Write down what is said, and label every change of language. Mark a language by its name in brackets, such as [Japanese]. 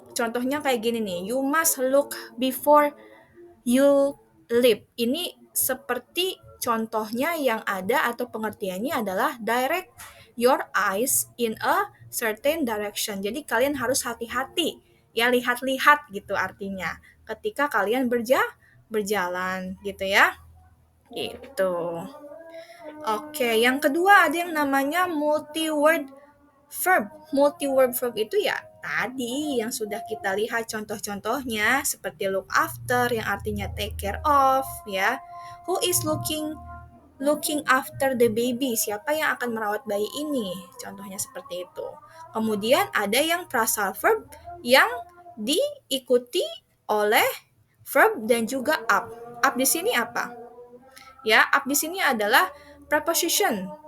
[Indonesian] Contohnya kayak gini nih, [English] you must look before you leap. [Indonesian] Ini seperti contohnya yang ada atau pengertiannya adalah [English] direct your eyes in a certain direction. [Indonesian] Jadi kalian harus hati-hati, ya lihat-lihat gitu artinya. Ketika kalian berjalan gitu ya. Gitu. Oke, yang kedua ada yang namanya multi-word verb. Multi-word verb itu ya tadi yang sudah kita lihat contoh-contohnya seperti look after yang artinya take care of ya. [English] Who is looking after the baby? [Indonesian] Siapa yang akan merawat bayi ini? Contohnya seperti itu. Kemudian ada yang phrasal verb yang diikuti oleh verb dan juga up. Up di sini apa? Ya, up di sini adalah preposition.